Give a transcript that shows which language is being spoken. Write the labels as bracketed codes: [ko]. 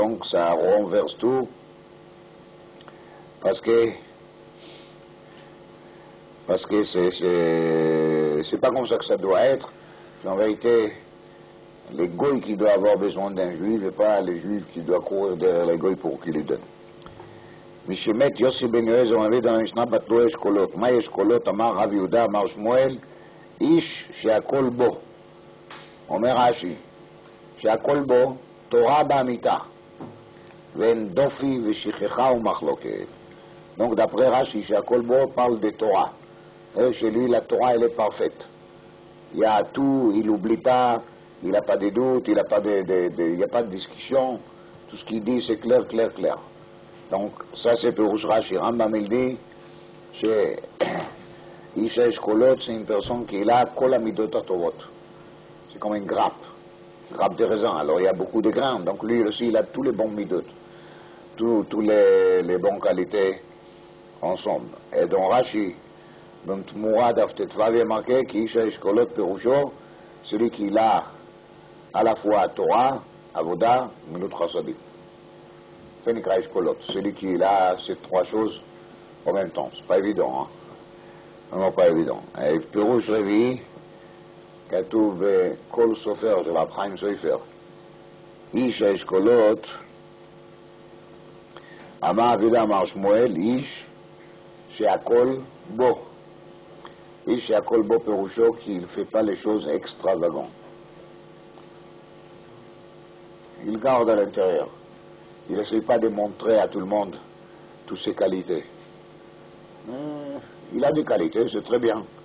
[fr] Donc ça renverse tout, parce que c'est pas comme ça que ça doit être. En vérité, les goïs qui doivent avoir besoin d'un juif et pas les juifs qui doivent courir derrière les goïs pour qu'ils les donnent. [he] משמת יוסי בן יועז הוא מביא dans המשנה בתלו אשכולות. מה אשכולות? אמר רב יהודה, אמר שמואל, איש שהכל בו. אומר רש"י, שהכל בו תורה באמיתה, ואין דופי ושכחה ומחלוקת. [fr] Donc d'après Rashi, שהכל בו parle de Torah. Et chez lui, la Torah, elle est parfaite. Il y a tout, il n'oublie pas, il n'a pas de doute, il n'y a pas de discussion. Tout ce qu'il dit, c'est clair, clair, clair. Donc, ça, c'est pour Rashi. Rambam, il dit, c'est Isha Eshkolot, c'est une personne qui a Kol Amidot Atovot. C'est comme une grappe de raisin. Alors, il y a beaucoup de grains. Donc, lui aussi, il a tous les bons midot, tous les bonnes qualités ensemble. Et dans Rashi, dans Tmourad Aftetvav, il est marqué qu'Isha Eshkolot Perusho, celui qui a à la fois Torah, Avoda, Milut Chassadim. Fenikra Eshkolot, celui qui a ces trois choses en même temps. C'est pas évident, hein. Vraiment pas évident. [he] Et Perush Revi, כתוב כל סופר של רב חיים סופר, איש האשכולות, אמר אבידה אמר שמואל, איש שהכל בו. [fr] Ish Yakol Bo Perusho, qu'il ne fait pas les choses extravagantes. Il garde à l'intérieur. Il n'essaie pas de montrer à tout le monde toutes ses qualités. Il a des qualités, c'est très bien.